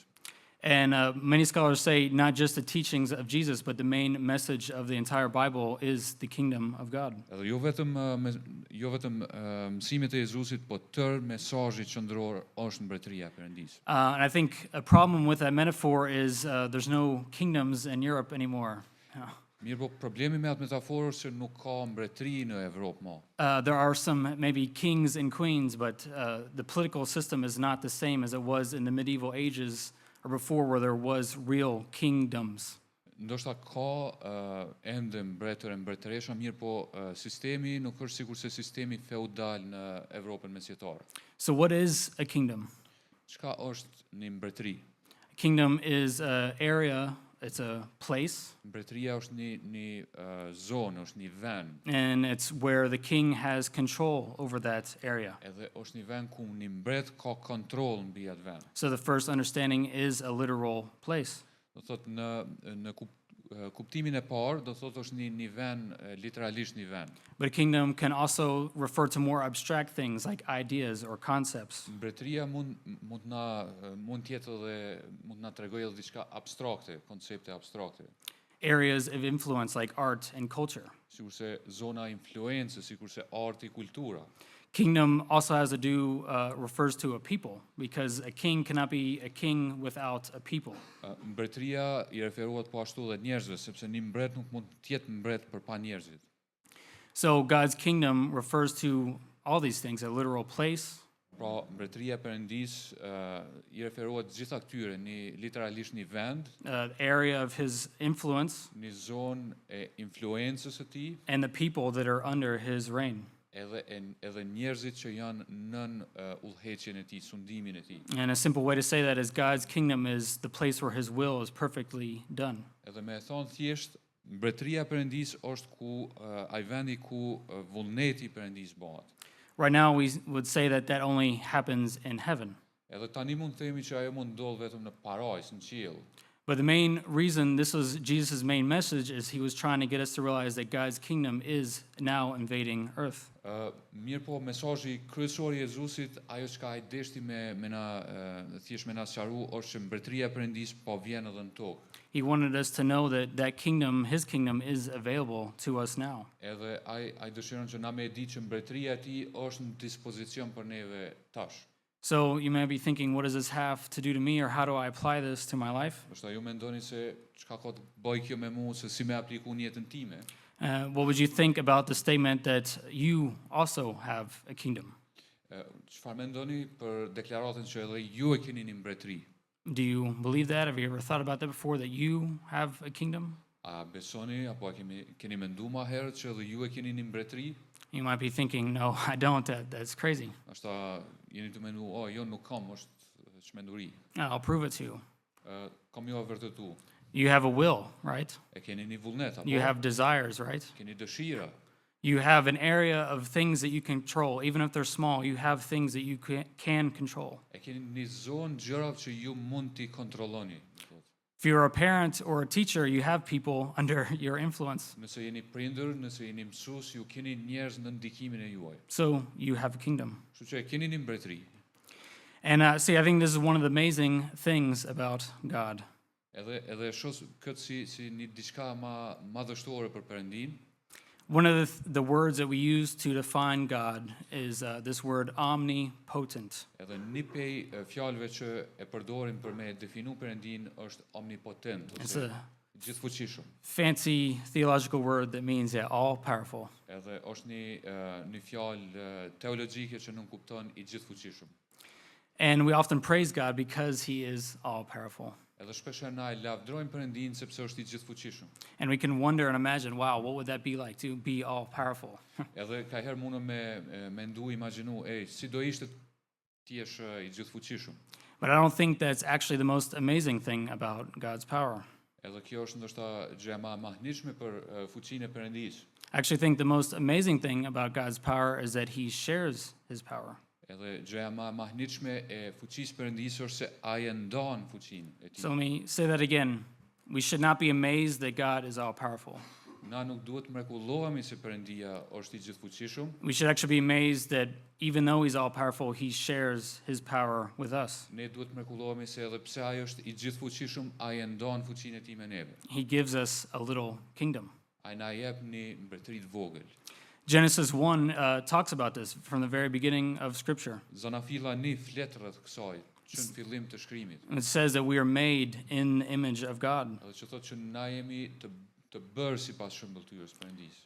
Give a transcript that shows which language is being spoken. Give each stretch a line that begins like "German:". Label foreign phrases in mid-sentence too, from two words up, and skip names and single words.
English: And many scholars say not just the teachings of Jesus, but the main message of the entire Bible is the kingdom of God.
Albanian: Edhe jo vetëm mësimet e Jezusit, po tërë mesazhi qendror është mbretëria e Perëndisë.
English: And I think a problem with that metaphor is there's no kingdoms in Europe anymore.
Albanian: Mirë po problemi me atë metaforë është se nuk ka mbretëri në Evropë më.
English: There are some maybe kings and queens, but the political system is not the same as it was in the medieval ages or before where there was real kingdoms.
Albanian: Ndoshta ka ende mbretër e mbretëresha, mirë po sistemi nuk është sikur se sistemi feudal në Evropën mesjetare.
English: So what is a kingdom?
Albanian: Çka është një mbretëri?
English: A kingdom is an area, it's a place,
Albanian: Mbretëria është një zonë, është një vend,
English: and it's where the king has control over that area.
Albanian: edhe është një vend ku një mbret ka kontroll mbi atë vend.
English: So the first understanding is a literal place.
Albanian: Do thot në kuptimin e parë, do thot është një vend, literalisht një vend.
English: But a kingdom can also refer to more abstract things like ideas or concepts.
Albanian: Mbretëria mund të jetë edhe mund na tregojë edhe diçka abstrakte, koncepte abstrakte.
English: Areas of influence like art and culture.
Albanian: Sikurse zona influencës, sikurse arti, kultura.
English: Kingdom also has to do, refers to a people, because a king cannot be a king without a people.
Albanian: Mbretëria I referohet po ashtu edhe njerëzve, sepse një mbret nuk mund të jetë mbret përpa njerëzit.
English: So God's kingdom refers to all these things, a literal place,
Albanian: Pra, mbretëria e Perëndisë I referohet gjitha këtyre, literalisht një vend,
English: area of his influence,
Albanian: një zonë e influencës së tij,
English: and the people that are under his reign.
Albanian: edhe njerëzit që janë nën udhëheqjen e tij, sundimin e tij.
English: And a simple way to say that is God's kingdom is the place where his will is perfectly done.
Albanian: Edhe me e thonë thjesht, mbretëria e Perëndisë është ku ai vendi ku vullneti I Perëndisë bëhet.
English: Right now, we would say that only happens in heaven.
Albanian: Edhe tani mund të themi që ajo mund ndodh vetëm në parajs, në qiell.
English: But the main reason this was Jesus' main message is he was trying to get us to realize that God's kingdom is now invading earth.
Albanian: Mirë po, mesazhi kryesor i Jezusit, ajo që ai deshti me na thjesht me na sqaru është që mbretëria e Perëndis po vjen edhe në tokë.
English: He wanted us to know that kingdom, his kingdom, is available to us now.
Albanian: Edhe ai dëshiron që na me e di që mbretëria e tij është në dispozicion për neve tash.
English: So you may be thinking, what does this have to do to me, or how do I apply this to my life?
Albanian: Ndoshta ju mendoni se çka ka të bëjë kjo me mua, se si me apliku në jetën time.
English: What would you think about the statement that you also have a kingdom?
Albanian: Çfarë mendoni për deklaratën që edhe ju e keni një mbretëri?
English: Do you believe that? Have you ever thought about that before, that you have a kingdom?
Albanian: A besoni apo keni menduar më herët që edhe ju e keni një mbretëri?
English: You might be thinking, no, I don't. That's crazy.
Albanian: Ndoshta jeni të menduar, jo nuk kam, është çmenduri.
English: I'll prove it to you.
Albanian: Kam ju e vërtetu.
English: You have a will, right?
Albanian: E keni një vullnet apo?
English: You have desires, right?
Albanian: Keni dëshira.
English: You have an area of things that you control. Even if they're small, you have things that you can control.
Albanian: E keni një zonë gjërat që ju mund t'i kontrolloni.
English: If you're a parent or a teacher, you have people under your influence.
Albanian: Nëse jeni prindër, nëse jeni mësues, ju keni njerëz në ndikimin e juaj.
English: So you have a kingdom.
Albanian: Kështu që e keni një mbretëri.
English: And see, I think this is one of the amazing things about God.
Albanian: Edhe shoh këtë si një diçka më madhështore për Perëndin.
English: One of the words that we use to define God is this word omnipotent.
Albanian: Edhe një pej fjalëve që e përdorim për me definu Perëndin është omnipotent,
English: It's
Albanian: ose
English: a
Albanian: gjithfuqishëm.
English: fancy theological word that means all powerful.
Albanian: Edhe është një fjalë teologjike që nuk kupton i gjithfuqishëm.
English: And we often praise God because he is all powerful.
Albanian: Edhe shpeshherë na e lavdrojmë Perëndin sepse është i gjithfuqishëm.
English: And we can wonder and imagine, wow, what would that be like to be all powerful?
Albanian: Edhe ka herë mundem me mendu, imagjinu, si do ishte ti jesh i gjithfuqishëm.
English: But I don't think that's actually the most amazing thing about God's power.
Albanian: Edhe kjo është ndoshta gjëja më e mahnitshme për fuqinë e Perëndisë.
English: I actually think the most amazing thing about God's power is that he shares his power.
Albanian: Edhe gjëja më e mahnitshme e fuqisë Perëndisë është se ai e ndan fuqinë e tij.
English: So let me say that again. We should not be amazed that God is all powerful.
Albanian: Na nuk duhet mrekullohemi se Perëndia është i gjithfuqishëm.
English: We should actually be amazed that even though he's all powerful, he shares his power with us.
Albanian: Ne duhet mrekullohemi se edhe pse ai është i gjithfuqishëm, ai e ndan fuqinë e tij me neve.
English: He gives us a little kingdom.
Albanian: Ai na jep një mbretëri të vogël.
English: Genesis 1 talks about this from the very beginning of Scripture.
Albanian: Zanafilla 1 flet rreth kësaj, që në fillim të shkrimit.
English: And it says that we are made in the image of God,
Albanian: Edhe që thotë që na jemi të bërë sipas shëmbëltyrës së Perëndisë.